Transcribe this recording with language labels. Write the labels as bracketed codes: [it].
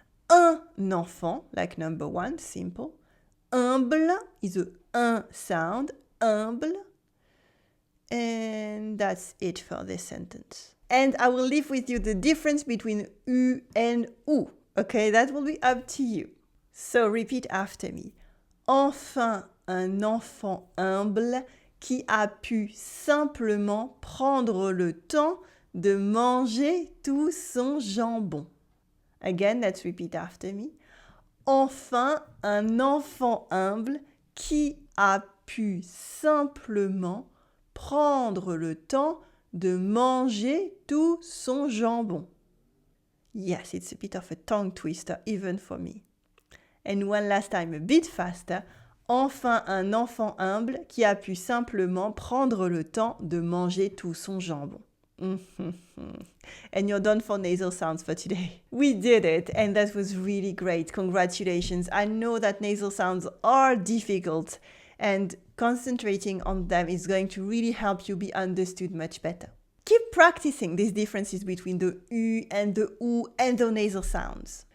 [en] Un enfant, like number one, simple. Humble is a un sound, humble. And that's it for this sentence. And I will leave with you the difference between u and ou. Okay, that will be up to you. So repeat after me. [fr] Enfin un enfant humble qui a pu simplement prendre le temps de manger tout son jambon. [en] Again, let's repeat after me. [fr] Enfin un enfant humble qui a pu simplement prendre le temps de manger tout son jambon. [en] Yes, it's a bit of a tongue twister even for me. And one last time, a bit faster. [fr] Enfin un enfant humble qui a pu simplement prendre le temps de manger tout son jambon. [en] And you're done for nasal sounds for today. We did it, and that was really great. Congratulations. I know that nasal sounds are difficult, and concentrating on them is going to really help you be understood much better. Keep practicing these differences between the U and the U and the nasal sounds.